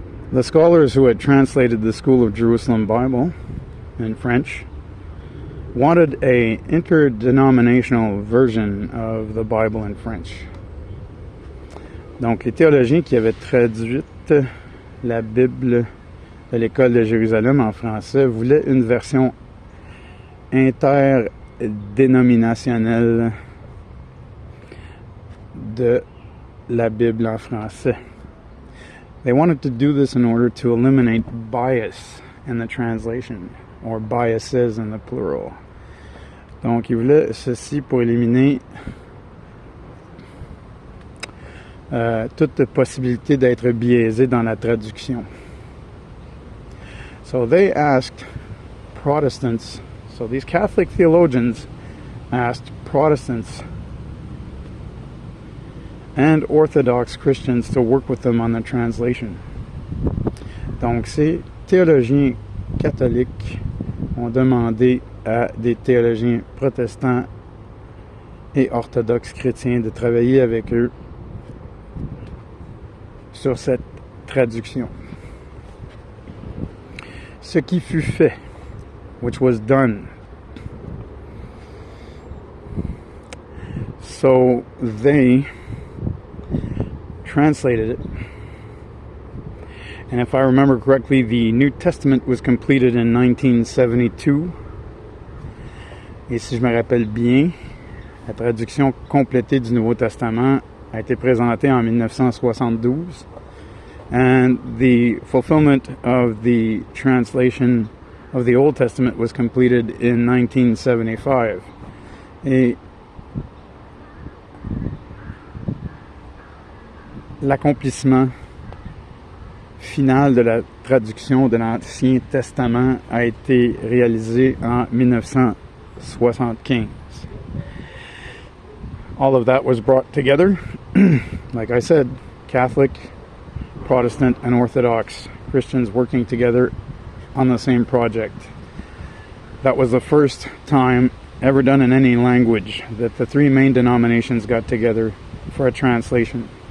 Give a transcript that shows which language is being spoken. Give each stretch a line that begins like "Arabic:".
English: The scholars who had translated the School of Jerusalem Bible in French wanted an interdenominational version of the Bible in French.
French: Donc, les théologiens qui avaient traduit la Bible de l'École de Jérusalem en français voulaient une version interdénominationnelle de la Bible en français.
English: They wanted to do this in order to eliminate bias in the translation, or biases in the plural.
French: Donc, ils voulaient ceci pour éliminer toute possibilité d'être biaisé dans la traduction.
English: So they asked Protestants, so these Catholic theologians asked Protestants and Orthodox Christians to work with them on the translation.
French: Donc ces théologiens catholiques ont demandé à des théologiens protestants et orthodoxes chrétiens de travailler avec eux sur cette traduction. Ce qui fut fait,
English: which was done. So they translated it. And if I remember correctly, the New Testament was completed in 1972.
French: Et si je me rappelle bien, la traduction complétée du Nouveau Testament a été présentée en 1972.
English: And the fulfillment of the translation of the Old Testament was completed in 1975.
French: Et l'accomplissement final de la traduction de l'Ancien Testament a été réalisé en 1975.
English: All of that was brought together. Like I said, Catholic, Protestant, and Orthodox Christians working together on the same project. That was the first time ever done in any language that the three main denominations got together for a translation.